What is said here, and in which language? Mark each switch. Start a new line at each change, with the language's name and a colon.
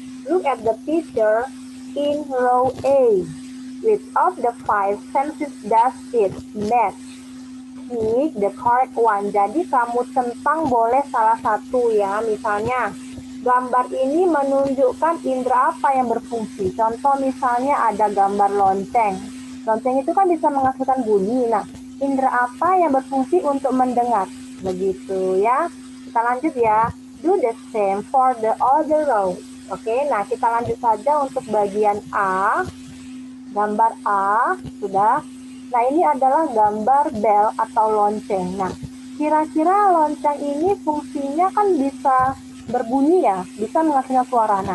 English: Look at the picture in row A. Which of the 5 senses does it match? pick the correct one.
Indonesian: Jadi kamu centang boleh salah satu ya. Misalnya gambar ini menunjukkan indera apa yang berfungsi. Contoh misalnya ada gambar lonceng. Lonceng itu kan bisa menghasilkan bunyi. Nah, indera apa yang berfungsi untuk mendengar? Begitu ya. Kita lanjut ya.
English: Do the same for the other row.
Indonesian: Oke, nah kita lanjut saja untuk bagian A. Gambar A, sudah. Nah, ini adalah gambar bell atau lonceng. Nah, kira-kira lonceng ini fungsinya kan bisa berbunyi ya, bisa menghasilkan suara.